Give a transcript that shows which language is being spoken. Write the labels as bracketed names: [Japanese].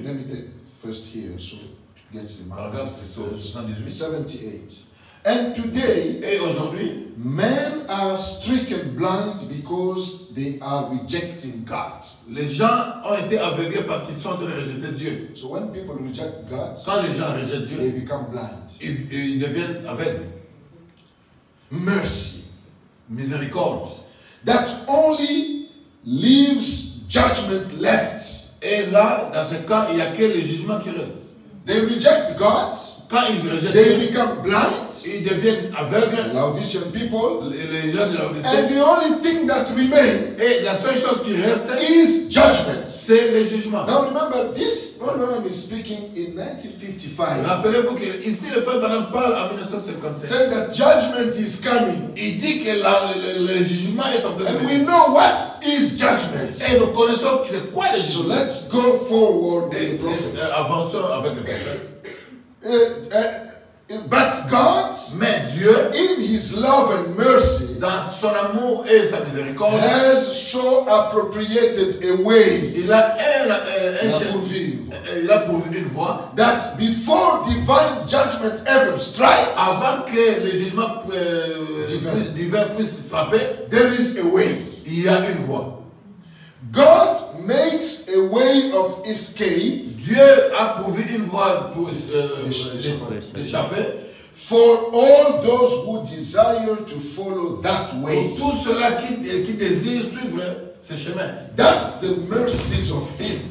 [English] Let me take first here, so to get the [French] Paragraphe 78. [English] 78. And today, [French] Et aujourd'hui, [English] men are stricken blind because they are rejecting God. [French] les gens ont été aveuglés parce qu'ils sont en train de rejeter Dieu. [English] So when people reject God, [French] Quand les gens rejettent [English] they [French] Dieu, [English] become blind. [French] ils deviennent aveugles. [English] Mercy. [French] Miséricorde. [English] That only leaves judgment left. [French] Et là, dans ce cas, il n'y a que le jugement qui reste. [English] They reject God, [French] Quand ils rejettent [English] they [French] Dieu, [English] become blind, [French] ils deviennent aveugles. [English] the Laodicean people, [French] Les gens de la [English] and [French] Odyssée. [English] the only thing that remains [French] Et la seule chose qui reste, [English] is judgment. [French] c'est le jugement. [English] Now remember, this Ronald is speaking in 1955, [French] Rappelez-vous que ici le frère Branham parle en 1957. [English] saying that judgment is coming. [French] Il dit que le jugement est en train de [English] And we [French] venir. [English] know what is judgment. [French] Et nous connaissons c'est quoi le [English] So [French] jugement. [English] let's go forward with [French] Et, [English] the prophets. [French] avançons avec le prophète. [English] But God, [French] Mais Dieu, [English] in His love and mercy, [French] dans son amour et sa miséricorde, [English] has so appropriated a way [French] il a pourvu une voie [English] that before divine judgment ever strikes, [French] avant que le jugement divin puisse frapper. [English] there is a way. [French] Il y a une voie. [English] God makes a way of escape [French] Dieu a pourvu une voie pour d'échapper [English] for all those who desire to follow that [French] pour [English] way. [French] tous ceux-là qui désirent suivre ce chemin. [English] That's the mercies of Him,